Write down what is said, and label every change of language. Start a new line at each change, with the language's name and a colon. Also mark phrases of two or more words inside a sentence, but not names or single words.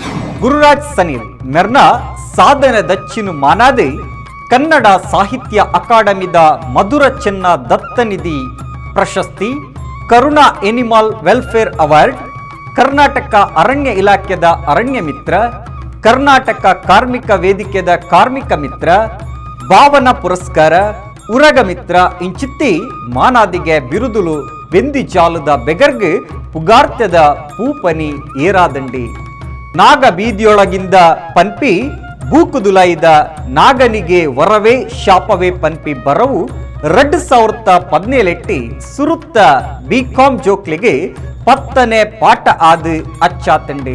Tulu: ಗುರುರಾಜ್ ಸನೀಲ್ ಮೆರ್ನ ಸಾಧನೆ ದಚ್ಚಿನ ಮಾನಾದೆ ಕನ್ನಡ ಸಾಹಿತ್ಯ ಅಕಾಡೆಮಿದ ಮಧುರ ಚೆನ್ನ ದತ್ತನಿಧಿ ಪ್ರಶಸ್ತಿ, ಕರುಣಾ ಎನಿಮಲ್ ವೆಲ್ಫೇರ್ ಅವಾರ್ಡ್, ಕರ್ನಾಟಕ ಅರಣ್ಯ ಇಲಾಖೆದ ಅರಣ್ಯ ಮಿತ್ರ, ಕರ್ನಾಟಕ ಕಾರ್ಮಿಕ ವೇದಿಕೆದ ಕಾರ್ಮಿಕ ಮಿತ್ರ, ಭಾವನಾ ಪುರಸ್ಕಾರ, ಉರಗ ಮಿತ್ರ ಇಂಚಿತ್ತಿ ಮಾನಾದಿಗೆ ಬಿರುದುಲು ಬೆಂದಿ ಜಾಲದ ಬೆಗರ್ಗ್ ಪುಗಾರ್ತ್ಯದ ಪೂಪನಿ ಏರಾದಂಡಿ. ನಾಗ ಬೀದಿಯೊಳಗಿಂದ ಪನ್ಪಿ ಬೂಕುದುಲಾಯಿದ ನಾಗನಿಗೆ ವರವೇ ಶಾಪವೇ ಪನ್ಪಿ ಬರವು 2017 ಸುರುತ್ತ ಬಿಕಾಂ ಜೋಕ್ಲಿಗೆ 10ನೇ ಪಾಠ ಆದು ಅಚ್ಚಾತಂಡಿ.